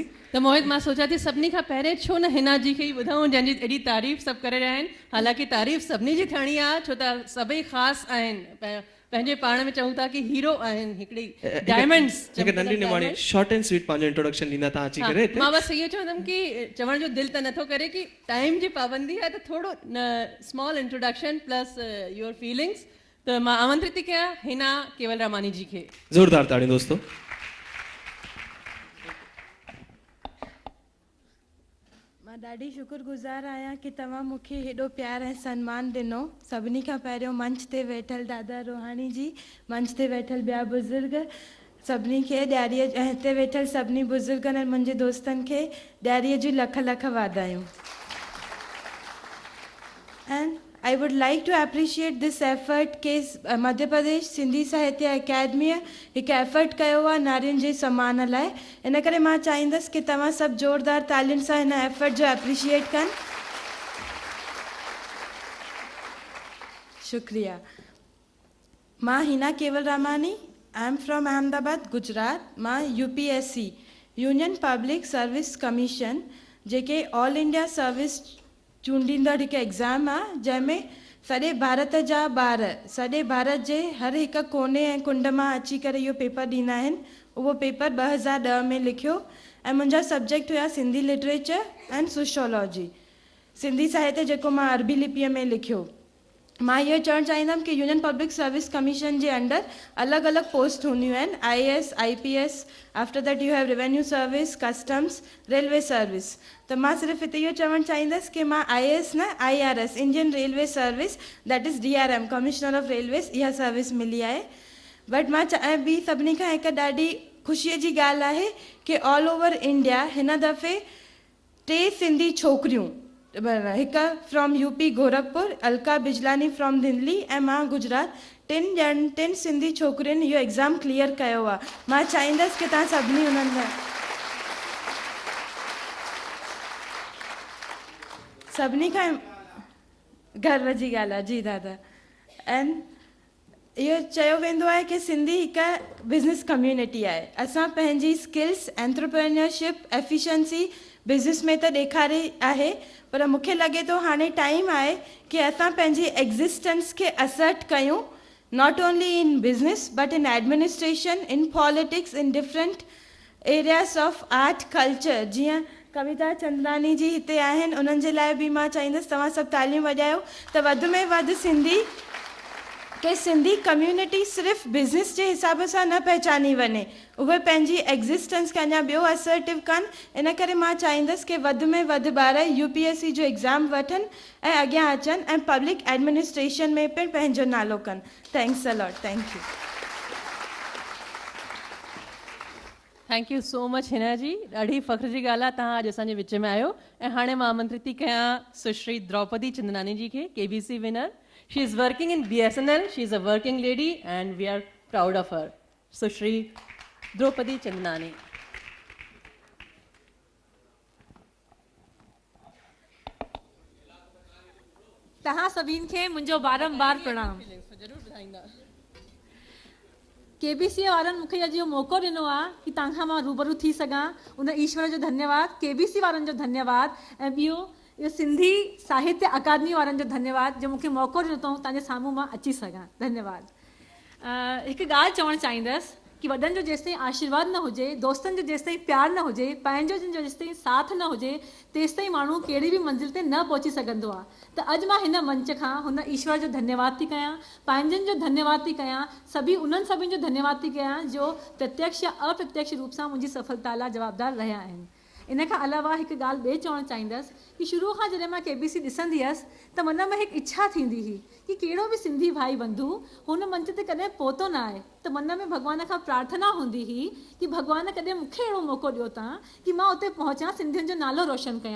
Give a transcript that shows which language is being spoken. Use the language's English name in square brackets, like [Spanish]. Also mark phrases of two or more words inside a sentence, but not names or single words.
[Sindhi] त मोहित मां सोचां थी सभिनी खां पहिरें छो न हिना जी खे ई ॿुधूं, जंहिंजी एॾी तारीफ़ सभु करे रहिया आहिनि। हालांकि तारीफ़ सभिनी जी थियणी आहे, छो त सभई ख़ासि आहिनि, पंहिंजे पाण में चऊं था कि हीरो आहिनि, हिकिड़ी डायमंड्स। हिकु नंढी निमाणी [English] short and sweet [Sindhi] पंहिंजो इंट्रोडक्शन ॾींदा तव्हां अची करे। मां बसि इहो चवंदमि कि चवण जो दिलि त नथो करे कि टाइम जी पाबंदी आहे, त थोरो [English] small introduction plus your feelings. [Sindhi] त मां आमंत्रित थी कयां हिना केवलरामानी जी खे। ज़ोरदार ताड़ियूं दोस्तों। मां ॾाढी शुक्रगुज़ार आहियां कि तव्हां मूंखे हेॾो प्यार ऐं सन्मान ॾिनो। सभिनी खां पहिरियों मंच ते वेठल दादा रोहाणी जी, मंच ते वेठल ॿिया बुज़ुर्ग, सभिनी खे ॾियारीअ ऐं हिते वेठल सभिनी बुज़ुर्गनि ऐं मुंहिंजे दोस्तनि खे ॾियारीअ जी लख लख वाधायूं। [English] And I would like to appreciate this effort [Sindhi] कि मध्य प्रदेश सिंधी साहित्य अकेडमी हिकु एफर्ट कयो आहे नारियुनि जे सम्मान लाइ। इन करे मां चाहींदसि कि तव्हां सभु ज़ोरदार तालियुनि सां हिन एफर्ट जो एप्रिशिएट कनि। शुक्रिया। मां हिना केवलरामानी, [English] I am from Ahmedabad Gujarat. [Sindhi] मां UPSC यूनियन पब्लिक सर्विस कमीशन जेके [English] All India Service [Sindhi] चूंडींदड़ हिकु एग्ज़ाम आहे, जंहिंमें सॼे भारत जा ॿार सॼे भारत जे हर हिकु कोने ऐं कुंड मां अची करे इहो पेपर ॾींदा आहिनि। उहो पेपर 2010 में लिखियो ऐं मुंहिंजा सब्जेक्ट हुया [English] Sindhi literature and sociology. [Sindhi] सिंधी साहित्य जेको मां अरबी लिपीअ में लिखियो। मां इहो चवणु चाहींदमि कि यूनियन पब्लिक सर्विस कमीशन जे अंडर अलॻि अलॻि पोस्ट हूंदियूं आहिनि, [English] IAS, IPS, after that you have revenue service, customs, railway service. [Sindhi] त मां सिर्फ़ु हिते इहो चवणु चाहींदसि कि मां IAS न [English] IRS Indian Railway Service that is DRM Commissioner of Railways [Sindhi] इहा सर्विस मिली आहे। बट मां चाहियां ॿी सभिनी खां हिकु ॾाढी ख़ुशीअ जी ॻाल्हि आहे कि [English] all over India [Sindhi] हिन दफ़े 3 सिंधी छोकिरियूं, हिकु फ्रॉम UP गोरखपुर, अलका बिजलानी फ्रॉम दिल्ली ऐं मां गुजरात, टिनि सिंधी छोकिरियुनि इहो [English] exam clear [Sindhi] कयो आहे। मां चाहींदसि की तव्हां सभिनी उन्हनि में सभिनी खां गर्व जी ॻाल्हि आहे। जी दादा। एंड इहो चयो वेंदो आहे कि सिंधी हिकु [English] business community [Sindhi] आहे। असां पंहिंजी [English] skills, entrepreneurship, efficiency business [Sindhi] में त ॾेखारी आहे, पर मूंखे लॻे थो हाणे टाइम आहे कि असां पंहिंजी एग्ज़िस्टेंस खे असर्ट कयूं, [English] Not only in business but in administration, in politics, in different areas of art culture. [Sindhi] जीअं कविता चंदलानी जी हिते आहिनि, उन्हनि जे लाइ बि मां चाहींदसि तव्हां सभु तालियूं वॼायो त वधि में वधि सिंधी कम्युनिटी सिर्फ़ु बिज़नेस जे हिसाब सां न पहचानी वञे, उहे पंहिंजी एग्ज़िस्टेंस खे अञा ॿियो असर्टिव कनि। इन करे मां चाहींदसि कि वधि में वधि ॿार UPSC जो एग्ज़ाम वठनि ऐं अॻियां अचनि ऐं [English] public administration [Sindhi] में पिणु पंहिंजो नालो कनि। [English] Thanks a lot. Thank you. Thank you so much हिना जी। [Sindhi] ॾाढी फ़ख्र जी ॻाल्हि आहे तव्हां अॼु असांजे विच में आहियो। ऐं हाणे मां आमंत्रित थी कयां सुश्री द्रौपदी चंदनानी जी खे, KBC विनर। [English] She is working in BSNL, she is a working lady and we are proud of her. [Sindhi] सुश्री द्रौपदी चंदनानी। तव्हां सभिनि खे मुंहिंजो बारंबार प्रणाम। KBC वारनि मूंखे अॼु इहो मौक़ो ॾिनो आहे कि तव्हां खां मां रूबरू थी सघां, उन ईश्वर जो धन्यवाद, KBC वारनि जो धन्यवाद, ऐं ॿियो इहो सिंधी साहित्य अकादमी वारनि जो धन्यवाद जो मूंखे मौक़ो ॾिनो अथऊं तव्हांजे साम्हूं मां अची सघां। धन्यवाद। हिकु ॻाल्हि चवणु चाहींदसि कि वॾनि जो जेसिताईं आशीर्वाद न हुजे, दोस्तनि जो जेसिताईं प्यार न हुजे, पंहिंजो जिन जो जेसिताईं साथ न हुजे, तेसिताईं माण्हू कहिड़ी बि मंज़िल ते न पहुची सघंदो आहे। त अॼु मां हिन मंच खां हुन ईश्वर जो धन्यवाद थी कयां, पंहिंजनि जो धन्यवाद थी कयां, उन्हनि सभिनि जो धन्यवाद थी कयां जो प्रत्यक्ष या अप्रत्यक्ष रूप सां मुंहिंजी सफलता लाइ जवाबदार रहिया आहिनि। इन खां अलावा हिकु ॻाल्हि ॿिए चवणु चाहींदसि कि शुरू खां जॾहिं मां KBC ॾिसंदी हुअसि त मन में हिकु इच्छा थींदी हुई कि कहिड़ो बि सिंधी भाई बंधु हुन मंच ते कॾहिं पहुतो न आहे, त मन में भॻवान खां प्रार्थना हूंदी हुई कि भॻवान कॾहिं मूंखे अहिड़ो मौक़ो ॾियो तव्हां कि मां उते पहुचां, सिंधियुनि जो नालो रोशन कयां।